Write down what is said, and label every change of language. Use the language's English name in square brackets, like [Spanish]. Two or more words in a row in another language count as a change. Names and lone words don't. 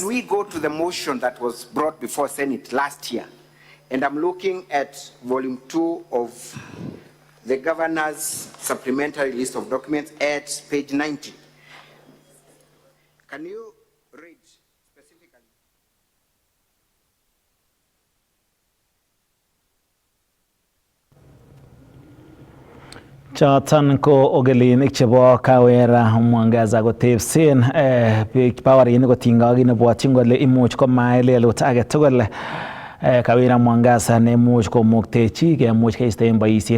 [English] Can we go to the motion that was brought before Senate last year? And I'm looking at volume 2 of the governor's supplementary list of documents at page 90. Can you read specifically? [Kalenjin] Choton ko ogelinik chebo Kawera Mwangaza kotebsen bawarinik koting'oki nebwotyin kole imuch komai lelut age tugul Kawera Mwangaza nemuch komuktechi kemuch keistoen boisiet.